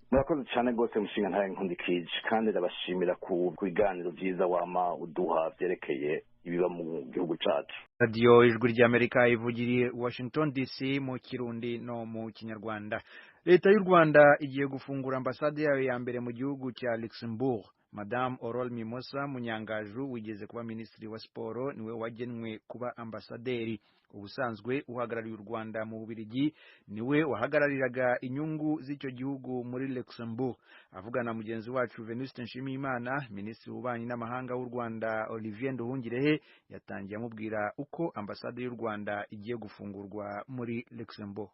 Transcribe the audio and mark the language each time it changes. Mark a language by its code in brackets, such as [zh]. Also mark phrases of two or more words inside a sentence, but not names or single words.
[rn] Murakoze cyane gose mushinga ntaye Nkundikije, kandi ndabashimira ku biganiro byiza wama uduha byerekeye ibiba mu gihugu cacu. Radio Ijwi ry'Amerika ivugiriye Washington DC mu Kirundi no mu Kinyarwanda. [rw] leta y'u Rwanda igiye gufungura ambasade yayo ya mbere mu gihugu cya Luxembourg. Madame Aurore Mimosa Munyangaju wigeze kuba minisitiri wa siporo niwe wagenwe kuba ambasaderi. Ubusanzwe uhagarariye u Rwanda mu Bubiligi niwe wahagarariraga inyungu z'icyo gihugu muri Luxembourg. Avugana na mugenzi wacu Venuste Nshimiyimana, minisitiri w'ububanyi n'amahanga w'u Rwanda Olivier Nduhungirehe yatangiye amubwira uko ambasade y'u Rwanda igiye gufungurwa muri Luxembourg.